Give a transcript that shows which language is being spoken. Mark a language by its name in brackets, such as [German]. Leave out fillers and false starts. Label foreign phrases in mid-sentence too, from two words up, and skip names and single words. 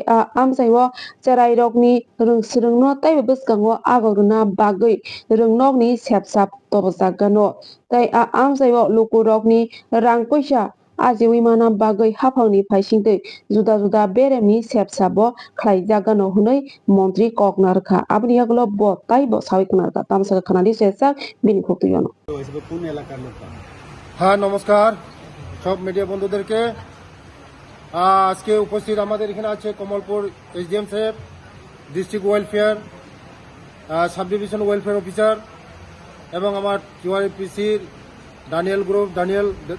[Kok Borok] a amsai o cherai rokni rungsrungno tai bwskango agoruna bagui rungnok ni sepsap tobjagano tai a amsai o lukurokni rang puisa ajewi mana bagui haphangni phaisingtwi juda juda beremni sepsabo khlaijagano hunui montri koknarkha aboni yagulo bo taibo sawi knarkha tamsaka khanadi sesak bini khotuyano [Bangla] হ্যাঁ নমস্কার সব মিডিয়া বন্ধুদেরকে আজকে উপস্থিত আমাদের এখানে আছে কমলপুর এসডিএম সাহেব [English] district welfare sub division welfare officer [Bangla] এবং আমার টিআরপিসির ডানিয়েল গ্রুপ ডানিয়েল